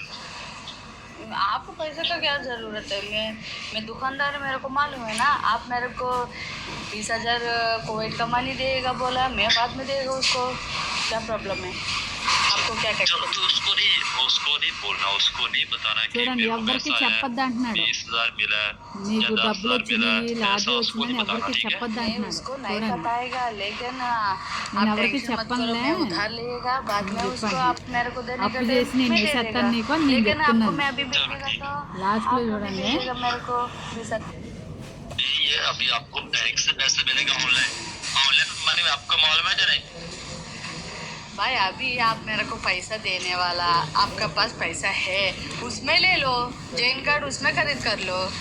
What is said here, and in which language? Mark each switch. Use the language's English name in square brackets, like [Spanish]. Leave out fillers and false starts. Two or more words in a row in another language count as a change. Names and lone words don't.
[Hindi] आपको पैसे का क्या ज़रूरत है? मैं दुकानदार, मेरे को मालूम है ना. आप मेरे को 20,000 कुवैत का मनी देगा बोला, मैं बाद में देगा उसको. क्या प्रॉब्लम है आपको? क्या चलो तो उसको नहीं बोलना, उसको नहीं बताना कि [Telugu] చూడండి. ఎవరికి చెప్పొద్దు అంటున్నాడు. [Hindi] 20,000 मिला, [Telugu] నీకు డబ్బులు వచ్చినాయి, లాటరీ వచ్చిందని ఎవరికి చెప్పొద్దు అంటున్నాడు. [Hindi] उसको नहीं बताएगा लेकिन [Telugu] నేను ఎవరికి చెప్పనులే. [Hindi] उधार लेगा बाद में उसको आप मेरे को देने [Telugu] అప్పు చేసి నేను వేసేస్తాను నీకు అని నేను చెప్తున్నాను. [Hindi] मैं अभी भेजूंगा तो [Telugu] లాస్ట్లో చూడండి. [Hindi] मेरे को ये अभी आपको बैंक से पैसे मिलेगा [English] online money [Hindi] में, आपको मालूम है नहीं? भाई अभी आप मेरे को पैसा देने वाला, आपका पास पैसा है उसमें ले लो, जैन कार्ड उसमें खरीद कर लो.